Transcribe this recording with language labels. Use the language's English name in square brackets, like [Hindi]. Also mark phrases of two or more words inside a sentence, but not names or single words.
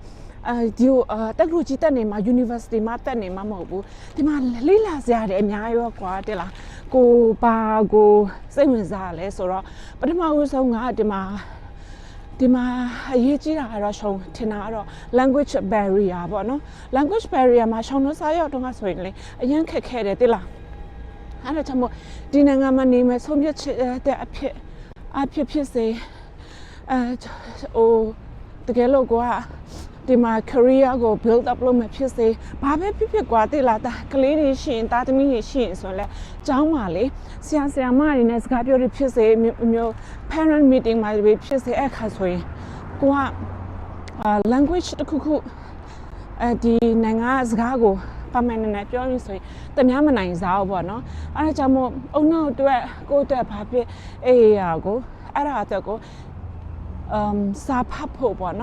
[Burmese] ဒီတက်ကရိုကြီးတက်နေမှာ university မှာတက်နေမှာမဟုတ်ဘူးဒီမှာလေးလာစရာတွေအများရောကွာတဲ့လားကိုစိတ်ဝင်စားလဲဆိုတော့ပထမဦးဆုံးကဒီမှာအရေးကြီးတာကတော့ရှုံထင်တာကတော့ [English] language barrier [Burmese] ပေါ့နော် [English] language barrier [Burmese] မှာရှုံလို့စားရောက်တော့ဆိုရင်လေအရင်ခက်ခဲတယ်တဲ့လားအဲ့ဒါကြောင့်မို့ဒီနိုင်ငံမှာနေမယ်ဆုံးဖြတ်တဲ့အဖြစ်စေ တကယ်လို့ကွာဒီမှာ career ကို [English] build up [Burmese] လုပ်မယ်ဖြစ်စေဘာပဲဖြစ်ကွာတိလာတာကလေးတွေရှိရင်တာသမီးတွေရှိရင်ဆိုလဲကျောင်းမှာလေဆရာမတွေနဲ့စကားပြောရဖြစ်စေမျိုး [English] parent meeting [Burmese] မှာပဲဖြစ်စေအခါဆိုရင်ကိုက language တစ်ခုဒီနိုင်ငံစကားကိုပါမယ်နဲ့ပြောရင်းဆိုရင်တများမနိုင်စားဘူးပေါ့နော်အဲဒါကြောင့်မို့အုံနောက်အတွက်ကိုယ့်အတွက်ဘာဖြစ်အဲ့ဒါအတွက်ကိုစာဖတ်ဖို့ပေါ့